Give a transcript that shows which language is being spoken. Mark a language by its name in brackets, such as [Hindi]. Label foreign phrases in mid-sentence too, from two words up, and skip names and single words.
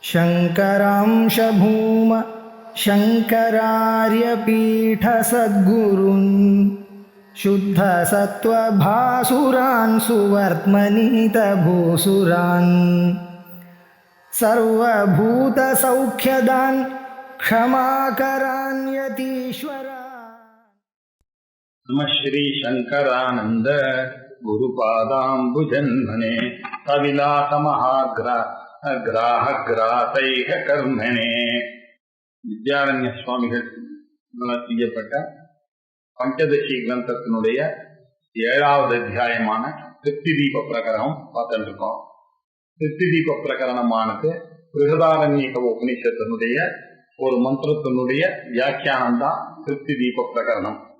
[Sanskrit] शङ्करांश भूम शङ्करार्यपीठसद्गुरून् शुद्धसत्त्वभासुरान् सुवर्त्मनीतभूसुरान् सर्वभूतसौख्यदान् क्षमाकरान् यतीश्वरान्। नमः श्री शंकरानंद गुरुपादाम्बुजन्मने अविलासमहाग्राहग्रातैः कर्मणे। [Tamil] வித்யாரண்ய சுவாமிகள் செய்யப்பட்ட பஞ்சதசி கிரந்தத்தினுடைய 7வது அத்தியாயமான திருப்தி தீப பிரகரணம் பார்த்துட்டு இருக்கோம். திருப்தி தீப பிரகரணமானது பிருகதாரண்யக உபநிஷத்தினுடைய ஒரு மந்திரத்தினுடைய வியாக்கியானம் தான் திருப்தி தீப பிரகரணம்.